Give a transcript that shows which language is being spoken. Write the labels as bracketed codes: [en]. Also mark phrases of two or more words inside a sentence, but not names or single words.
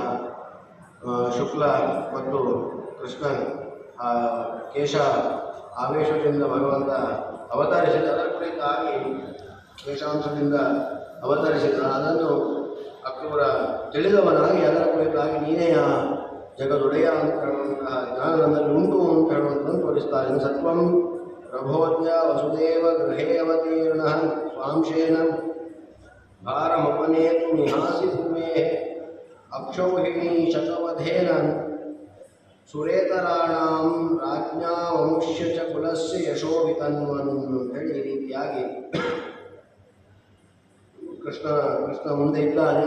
[kn] ಶುಕ್ಲ ಮತ್ತು ಕೃಷ್ಣ ಕೇಶ ಆವೇಶದಿಂದ ಭಗವಂತ ಅವತರಿಸಿದ, ಅದರ ಕುರಿತಾಗಿ ಕೇಶಾಂಶದಿಂದ ಅವತರಿಸಿದ ಅದನ್ನು ಅಕ್ರೂರ ತಿಳಿದವನಾಗಿ ಅದರ ಕುರಿತಾಗಿ ನೀನೇ ಆ ಜಗದೊಡೆಯ ಅಂತ ಹೇಳುವಂತಹ ಜ್ಞಾನ ನನ್ನಲ್ಲಿ ಉಂಟು ಅಂತ ಹೇಳುವಂಥದ್ದು ತೋರಿಸ್ತಾರೆ. [sa] ಸತ್ವಂ ಪ್ರಭೋಜ್ಯ ವಸುದೇವ ಗೃಹೇ ಅವತೀರ್ಣ ಸ್ವಾಂಶೇನ ಭಾರಮಪನೇತು ನಿಹಾಸಿ ಭೂಮೇ ಅಕ್ಷೌಹಿಣಿ ಶತವಧೇನ ಸುರೇತರಾಣಾಂ ರಾಜ್ಞಾ ವಂಶ್ಯ ಚ ಕುಲಸ್ಯ ಯಶೋ ವಿತನ್ವನ್ [kn] ಹೇಳಿ ಈ ರೀತಿಯಾಗಿ ಕೃಷ್ಣ ಮುಂದೆ ಇದ್ದಾನೆ.